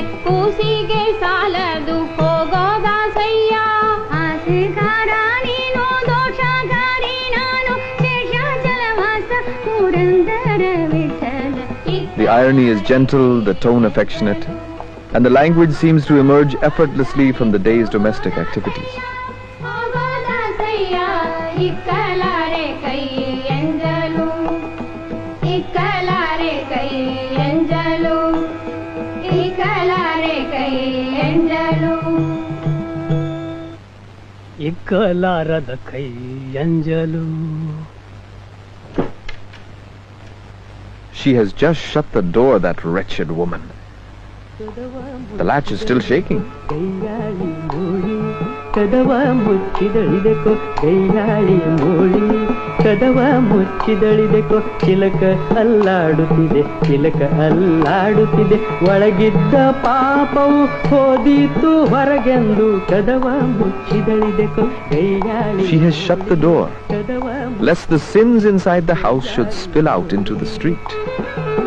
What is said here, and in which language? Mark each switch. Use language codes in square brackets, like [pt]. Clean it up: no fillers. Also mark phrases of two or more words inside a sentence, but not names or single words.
[kn] ಕೂಸಿಗೆ ಸಾಲದು ಹೋಗೋದ ಸಯ್ಯ ಆಸೆಗಾರ ನೀನು ದೋಷಗಾರಿ ನಾನು ಶೇಷಾಚಲವಾಸ ಪುರಂದರ ವಿಠಲ. [en] The irony is gentle, the tone affectionate, and the language seems to emerge effortlessly from the day's domestic activities. [kn] ಹೋಗೋದ ಸಯ್ಯ ಇಕ್ಕಲಾರೆ ಕೈಯಂಜಲು ಇಕ್ಕಲಾರೆ ಕೈಯಂಜಲು ಇಕ್ಕಲಾರೆ ಕೈಯಂಜಲು ಇಕ್ಕಲಾರದ ಕೈಯಂಜಲು. [en] She has just shut the door, that wretched woman. The latch is still shaking. [kn] ಕದವ ಮುಚ್ಚಿದಳಿದೆಕೋ ಕೈಯಾಳಿ ಮೂಳಿ ಕದವ ಮುಚ್ಚಿದಳಿದೆಕೋ ಚಿಲಕ ಅಲ್ಲಾಡುತ್ತಿದೆ ಚಿಲಕ ಅಲ್ಲಾಡುತ್ತಿದೆ ಒಳಗಿದ್ದ ಪಾಪವು ಹೋದೀತು ಹೊರಗೆಂದು ಕದವ ಮುಚ್ಚಿದಳಿದೆಕೋ ಕೈಯಾಳಿ. [en] She has shut the door, ಕದವ lest the sins inside the house should spill out into the street.